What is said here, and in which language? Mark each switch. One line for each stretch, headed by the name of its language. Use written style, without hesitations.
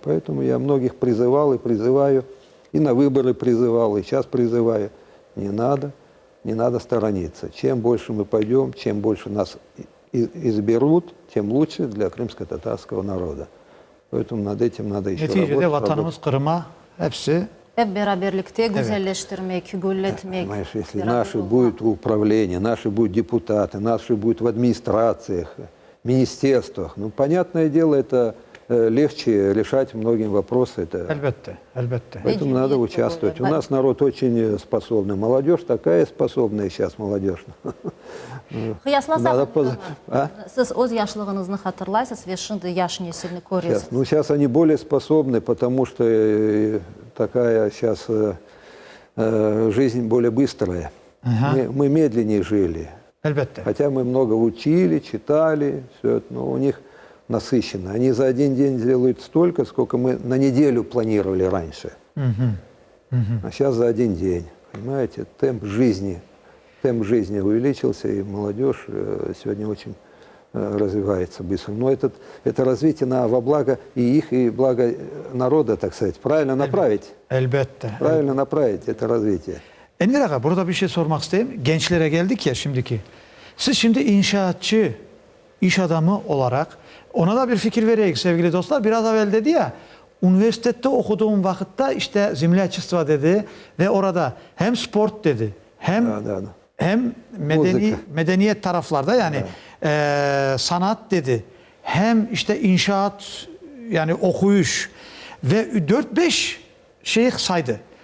Russian: Поэтому я многих призывал и призываю, и на выборы призывал, и сейчас призываю. Не надо сторониться. Чем больше мы пойдем, чем больше нас изберут, тем лучше для крымско-татарского народа. Поэтому над этим надо еще
Crimean Tatar: Neticede
Russian: работать.
Crimean Tatar: vatanımız Kırım'a hepsi Hep beraberlikte güzelleştirmek, gülletmek.
Russian: Понимаешь, если наши будут в управлении, наши будут депутаты, наши будут в администрациях, министерствах, ну, понятное дело, это легче решать многим вопросы. Это...
Crimean Tatar: Elbette.
Russian: Поэтому надо участвовать. У нас народ очень способный. Молодежь такая способная сейчас, молодежь.
Crimean Tatar: Kıyaslasak, siz öz yaşlığınızı hatırlaysınız ve şimdi yaş nesilini koruyorsunuz.
Russian: Ну, сейчас они более способны, потому что такая сейчас жизнь более быстрая. Мы медленнее жили. Хотя мы много учили, читали, все это, но у них насыщенно. Они за один день делают столько, сколько мы на неделю планировали раньше. А сейчас за один день. Понимаете, темп жизни увеличился, и молодежь сегодня очень развивается быстро. Но это развитие во благо и их, и благо народа, так сказать. Правильно направить. Правильно направить это развитие.
Crimean Tatar: Enver Ağa, burada bir şey sormak isteyeyim. Gençlere geldik ya şimdiki. Siz şimdi inşaatçı, iş adamı olarak ona da bir fikir vereyim sevgili dostlar. Biraz evvel dedi ya, üniversitede okuduğum vakitte işte zimleçistva dedi ve orada hem sport dedi, hem medeniyet taraflarda yani sanat dedi, hem işte inşaat yani okuyuş ve 4-5 şey saydı.